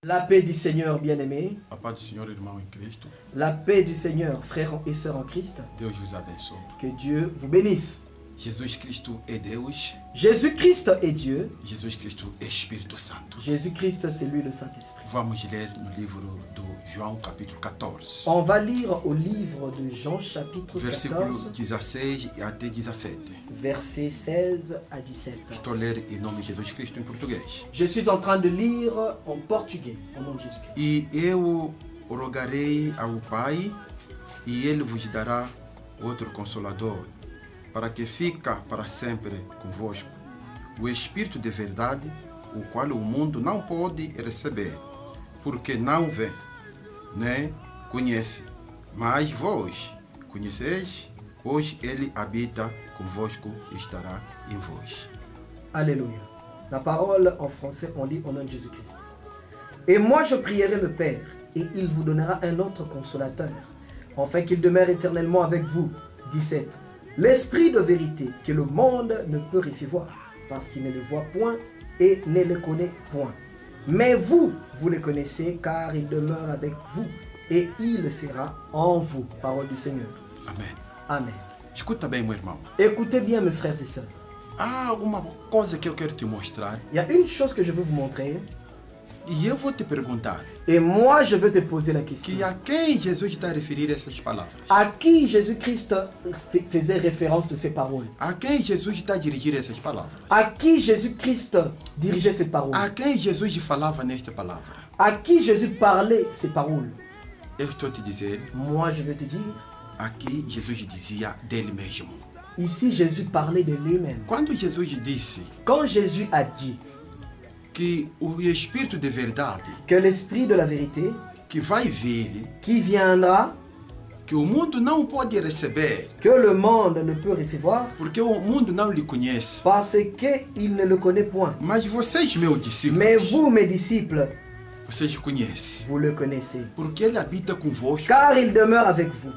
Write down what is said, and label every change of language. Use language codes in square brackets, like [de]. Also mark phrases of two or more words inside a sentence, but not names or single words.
[fr] La paix du Seigneur bien-aimé, [pt] A paz do Senhor, irmão em Cristo. [fr] la paix du Seigneur, frères et sœurs en Christ, [pt] Deus vos abençoe. [fr] que Dieu vous bénisse. [pt] Jesus Cristo é Deus. [fr] Jésus-Christ est Dieu, [pt] Jesus Cristo é Espírito Santo. [fr] Jésus-Christ c'est lui le Saint-Esprit. [pt] Vamos ler no livro do João, capítulo 14, [fr] On va lire au livre de Jean chapitre [pt] versículo 14, 16 até 17. [fr] versets 16 à 17. [pt] Estou a ler em nome de Jesus Cristo em português. [fr] Je suis en train de lire en portugais, au nom de Jésus-Christ. [pt] E eu rogarei ao Pai, e Ele vos dará outro Consolador, para que fica para sempre convosco, o Espírito de verdade, o qual o mundo não pode receber, porque não vê, nem conhece. Mas vós conheceis, pois Ele habita convosco e estará em vós. [fr] Alléluia. La parole en français, on dit au nom de Jésus-Christ. Et moi je prierai le Père, et il vous donnera un autre consolateur, afin qu'il demeure éternellement avec vous. 17. L'esprit de vérité que le monde ne peut recevoir, parce qu'il ne le voit point et ne le connaît point. Mais vous, vous le connaissez, car il demeure avec vous, et il sera en vous. Parole du Seigneur. [pt] Amém. [fr] Amen. [pt] Escuta bem, meu irmão. [fr] Écoutez bien mes frères et sœurs. [pt] Há uma coisa que eu quero te mostrar, [fr] Il y a une chose que je veux vous montrer, [pt] e eu vou te perguntar. [fr] et moi je veux te poser la question. [pt] Que a quem Jesus está a referir essas palavras? [fr] À qui Jésus-Christ faisait référence de ces paroles? [pt] A quem Jesus está a dirigir essas palavras? [fr] À qui Jésus-Christ dirigeait ces paroles? [pt] A quem Jesus falava nesta palavra? [fr] À qui Jésus parlait ces paroles? [pt] Eu estou a te dizer, [fr] Moi je veux te dire, [pt] aqui Jesus dizia dele mesmo. [fr] ici Jésus parlait de lui-même. [pt] Quando Jesus disse [fr] Quand Jésus a dit [pt] que o Espírito de verdade [fr] que l'Esprit de la vérité [pt] que vai vir, [fr] qui viendra, [pt] que o mundo não pode receber, [fr] que le monde ne peut recevoir, [pt] porque o mundo não lhe conhece. [fr] parce qu'il ne le connaît point. [pt] Mas vocês, meus discípulos, [fr] Mais vous, mes disciples, [pt] vocês conhecem, [fr] vous le connaissez, [pt] porque ele habita convosco [fr] car il demeure avec vous